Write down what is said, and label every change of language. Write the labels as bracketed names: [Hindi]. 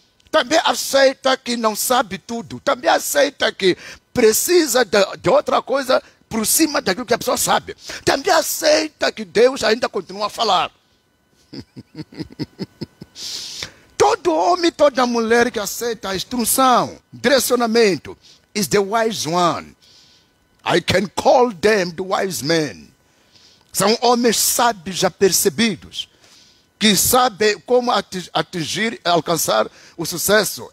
[Portuguese] Também aceita que não sabe tudo. Também aceita que precisa de outra coisa por cima daquilo que a pessoa sabe. Também aceita que Deus ainda continua a falar. Todo homem, toda mulher que aceita a instrução, direcionamento, [English] is the wise one. I can call them the wise men. [Portuguese] São homens sábios já percebidos, que sabem como atingir, alcançar o sucesso.